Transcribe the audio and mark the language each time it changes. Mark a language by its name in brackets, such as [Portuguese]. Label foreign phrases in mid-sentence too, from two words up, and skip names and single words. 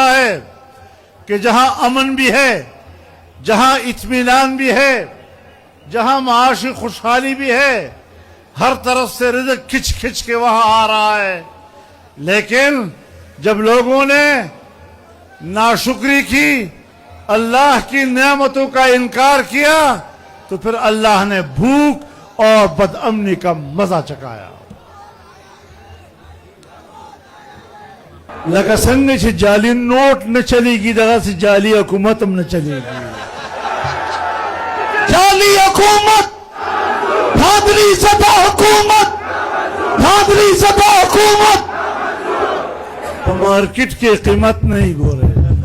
[Urdu] ہے کہ جہاں امن بھی ہے، جہاں اطمینان بھی ہے، جہاں معاشی خوشحالی بھی ہے، ہر طرف سے رزق کھچ کھچ کے وہاں آ رہا ہے، لیکن جب لوگوں نے ناشکری کی، اللہ کی نعمتوں کا انکار کیا، تو پھر اللہ نے بھوک اور بدامنی کا مزہ چکھایا۔ [Pashto] لکه څنګه چې جعلي نوٹ نه چلیږي دغسې جعلي حکومت هم نه چلیږي جعلي حکومت [Urdu] دھاندلی زدہ حکومت دھاندلی زدہ حکومت [Pashto] په مارکیټ کې قیمت نه یې ګوره